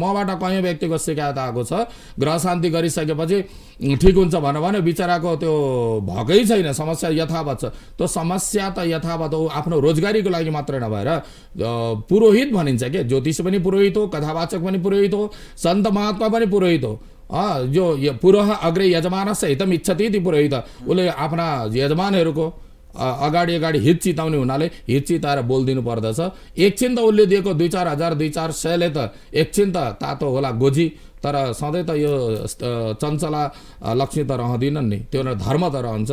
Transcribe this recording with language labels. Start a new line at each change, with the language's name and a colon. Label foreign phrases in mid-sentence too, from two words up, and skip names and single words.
Nepali: मबाट कयौँ व्यक्तिको शिकायत आएको छ, ग्रह शान्ति गरिसकेपछि ठिक हुन्छ भने बिचराको त्यो भएकै छैन, समस्या यथावत छ। त्यो समस्या त यथावत हो, आफ्नो रोजगारीको लागि मात्रै नभएर पुरोहित भनिन्छ के, ज्योतिष पनि पुरोहित हो, कथावाचक पनि पुरोहित हो, सन्त महात्मा पनि पुरोहित हो। जो
Sanskrit: पुरोह अग्रे यजमानस्य हितम इच्छति
Nepali: ती पुरोहित, उसले आफ्ना यजमानहरूको अगाडि हित चिताउने हुनाले हित चिताएर बोलिदिनु पर्दछ। एकछिन त उसले दिएको 2-4 हजार 2-4 सयले त एकछिन त तातो होला गोजी, तर सधैँ त यो चञ्चला लक्ष्मी त रहँदिनन् नि, त्यो धर्म त रहन्छ।